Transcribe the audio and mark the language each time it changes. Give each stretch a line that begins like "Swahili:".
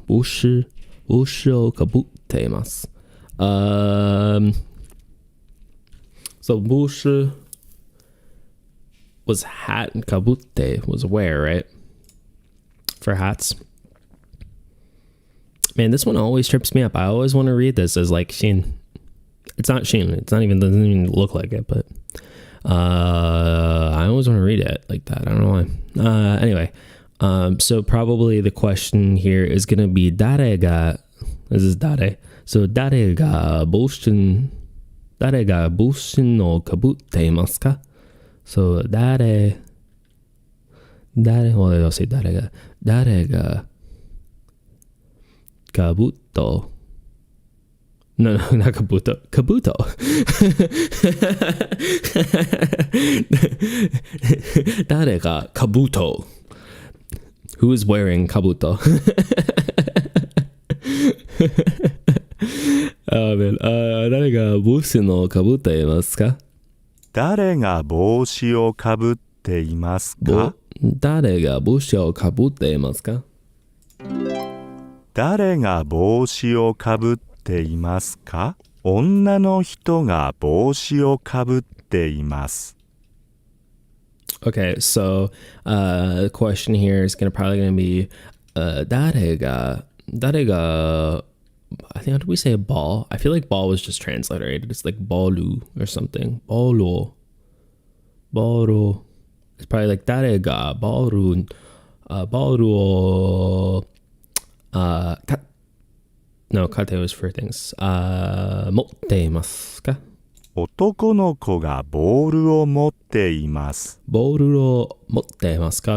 Japanese: 帽子をかぶっています。
English: So 帽子 was hat and かぶって was wear, right? For hats. Man, this one always trips me up. I always want to read this as like Shin. It's not Shin. Doesn't even look like it, but I always want to read it like that. I don't know why. Anyway, so probably the question here is going to be this is dare. So
Japanese: 誰が帽子をかぶっていますか?
English: So
Japanese: 誰を
English: say
Japanese: 誰がかぶと
English: No, not kabuto.
Japanese: Kabuto. Darega kabuto.
English: Who is wearing kabuto? Oh man.
Japanese: 誰が帽子をかぶっていますか? 誰が帽子をかぶっていますか? 誰が帽子をかぶっていますか? 誰が帽子をかぶっていますか? 女の人が帽子をかぶっています。
English: Okay, so the question here is probably going to be
Japanese: 誰が
English: I think, how do we say ball? I feel like ball was just transliterated. It's like bolu or something. Bolo. It's probably like
Japanese: 誰がボールを
English: No, kate was for things.
Japanese: 持っていますか? 男の子がボールを持っています。ボールを持っていますか?